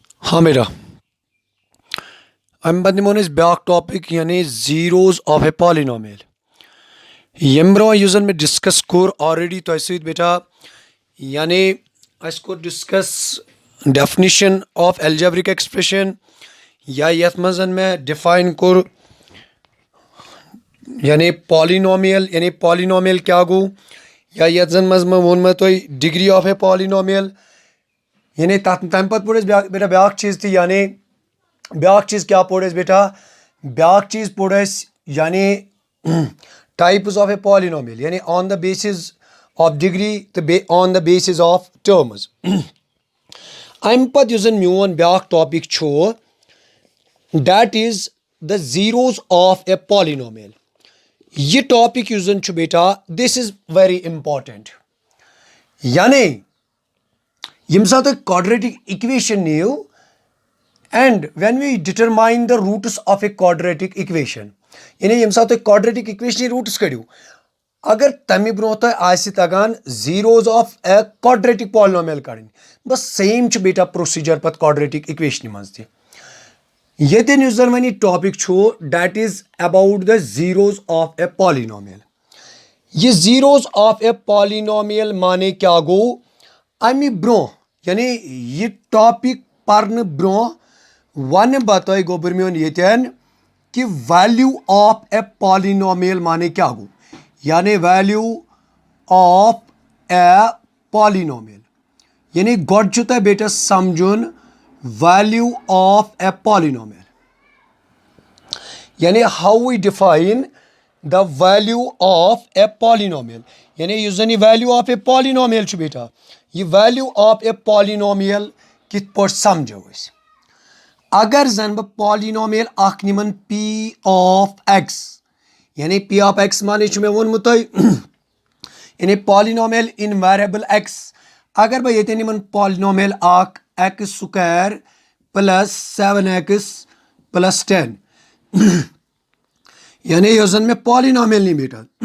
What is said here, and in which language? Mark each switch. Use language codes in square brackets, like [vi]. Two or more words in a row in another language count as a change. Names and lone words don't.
[ks] हाँ बेटा अम पत निमो ब्याक टॉपिक यानी [en] zeros of a polynomial [ks] यम ब्रो युस मे डिस्कस कोर ऑलरेडी तो सत बेटा यानी अस कोर [en] discuss definition of algebraic expression [ks] या यथ मज मे डिफाइन कोर यानी पॉलिनोमियल क्या गो या यथ जन मज मे वोन मे तुम [en] degree of a polynomial [ks] यानी तम पत पोड़ बेटा ब्याक चीज़ थी यानी ब्याक चीज़ क्या पोड़ बेटा ब्याक चीज़ पोड़ यानी [en] types of a polynomial [ks] यानी [en] on the basis of degree [ks] तो [en] on the basis of terms [ks] अम पत युस मोन ब्याक टॉपिक [en] that is the zeros of a polynomial [ks] यह टॉपिक युस बेटा [en] this is very important [ks] यानी यम साथ [en] quadratic equation नीव and when we determine the roots of a quadratic equation [ks] यानी यम साथ [en] quadratic equation roots [ks] कड़ियो अगर तमे ब्रो तगान [en] zeros of a quadratic polynomial [ks] कड़न बस सेम बेटा प्रोसीजर पत [en] quadratic equation [ks] मज तन युस वन टॉपिक [en] that is about the zeros of a polynomial [ks] ये [en] zeros of a polynomial [ks] माने क्या गो अमि ब्रो यानी यह टॉपिक पर्न ब्रो वन बतः गोबर मोन यन कि [en] value of a polynomial [ks] माने क्या गो यानी [en] value of a polynomial [ks] यानी गोड तुह बेटा समझुन [en] value of a polynomial यानी how we define the value of a polynomial [ks] यानी युस जन [en] value of a polynomial [ks] बेटा यह [en] value of a polynomial [ks] कित पे समझो अगर जन बह पॉलिनोमियल अख निमन [en] p of x [ks] यानी [en] p of x [ks] माने मे वोनमुत यानी [en] polynomial in variable x [ks] अगर बह ये निमन पॉलिनोमियल अख [en] x square plus 7x plus 10 [ks] यानी यह जन मे पॉलिनोमियल नी बेटा